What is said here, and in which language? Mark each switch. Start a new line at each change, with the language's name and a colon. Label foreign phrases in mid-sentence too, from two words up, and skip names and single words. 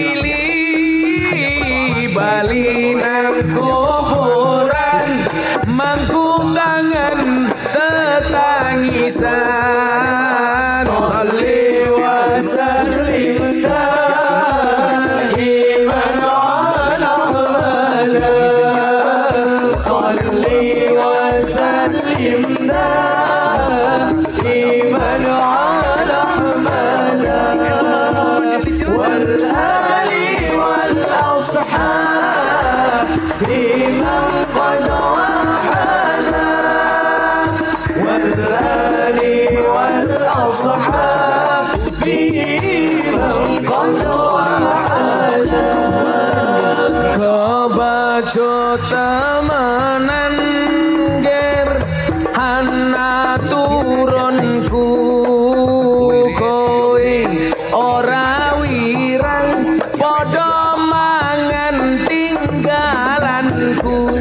Javanese: pilih bali nang kuburan mangkung kangen tetangisan.
Arabic: صلِّ وسلِّم دائماً على صلِّ وسلِّم دائماً على والآل والأصحاب إمام قد وعلا والآل والأصحاب إمام قد وعلا.
Javanese: Kebaco temenan ger hana turunku kowe ora wirang padha mangan tinggalanku